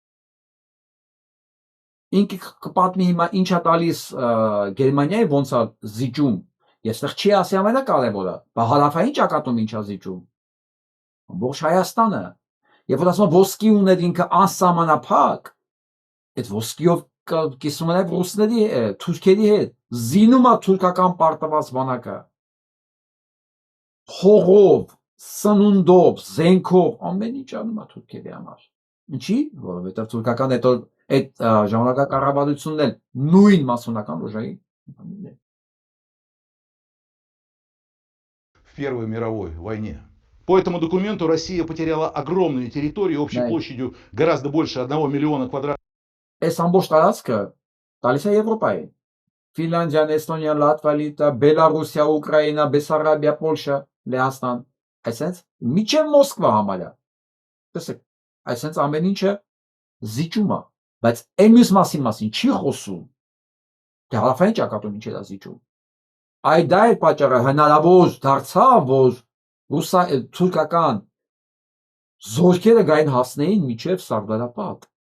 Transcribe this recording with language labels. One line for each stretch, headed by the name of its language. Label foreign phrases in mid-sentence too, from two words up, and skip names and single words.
Armenian: ինքը կպատմի հիմա ինչա տալիս Գերմանիայի ոնց է զիջում, եւ այստեղ չի ասի ամենակարևորը, բա հարավային ճակատում ինչա զիջում, ամբողջ Հայաստանը, եւ որ ասում ոսկի ուներ ինքը անսահմանափակ, այդ ոսկիով կիսում է նաև ռուսների թուրքերի հետ, զինում է թուրքական պարտված բանակը, հողով, սնունդով, զենքով, ամեն ինչ անում է թուրքերի համար, ինչի, որովհետև թուրքական այդ ժամանակակառավարությունն էլ նույն մասոնական ուժերի
Russian: в Первой мировой войне. По этому документу Россия потеряла огромную территорию общей площадью гораздо больше 1 миллиона квадратных.
Armenian: Այս ամբողջ տարածքը տալիս է Եվրոպային։ Ֆինլանդիան, Էստոնիան, Լատվիա, Լիտվա, Բելարուսիա, Ուկրաինա, Բեսարաբիա, Պոլշա, Լեհաստան, այսպես միջև Մոսկվա համարյա։ Տեսեք, այսպես ամեն ինչը զիջում է, բայց այն մյուս մասին չի խոսում։ Դե հարավային ճակատում ինչ է զիջում։ Այդ դա է պատճառը հնարավոր դարձավ, որ թուրքական զորքերը գային հասնեին միջև Սարդարապատ։